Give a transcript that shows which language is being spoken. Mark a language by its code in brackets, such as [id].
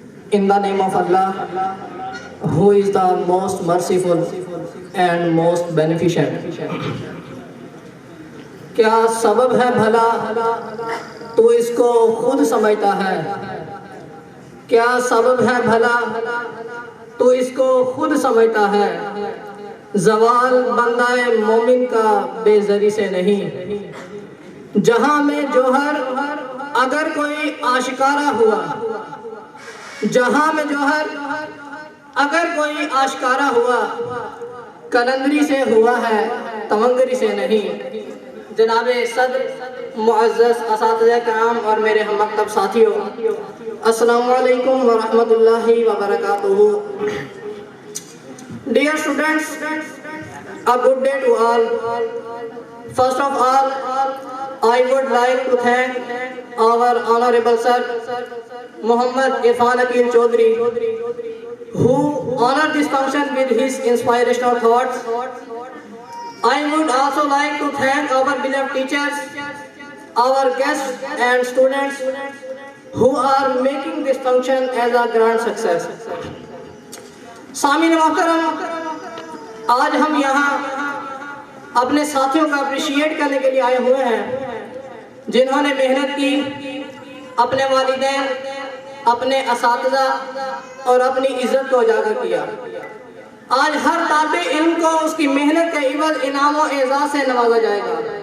[en] In the name of Allah, who is the most merciful and most beneficent. [ur] کیا سبب ہے بھلا تو اس کو خود سمجھتا ہے، کیا سبب ہے بھلا تو اس کو خود سمجھتا ہے، زوال بندہ مومن کا بے زری سے نہیں۔ جہاں میں جوہر اگر کوئی آشکارا ہوا، جہاں میں جوہر اگر کوئی آشکارا ہوا، کلندری سے ہوا ہے تونگری سے نہیں۔ جناب صدر، معزز اساتذہ کرام اور میرے ہم مکتب ساتھیوں، السلام علیکم ورحمۃ اللہ وبرکاتہ۔ [en] Dear students, a good day to all. First of all, I would like to thank our honorable sir, Muhammad Irfan Akeem Chaudhary, who honored this function with his inspirational thoughts. I would also like to thank our beloved teachers, our guests and students who are making this function as a grand success. [ur] سامعین محترم، آج ہم یہاں اپنے ساتھیوں کا appreciate کرنے کے لیے آئے ہوئے ہیں جنہوں نے محنت کی، اپنے والدین، اپنے اساتذہ اور اپنی عزت کو اجاگر کیا۔ آج ہر طالب علم کو اس کی محنت کے عوض انعام و اعزاز سے نوازا جائے گا۔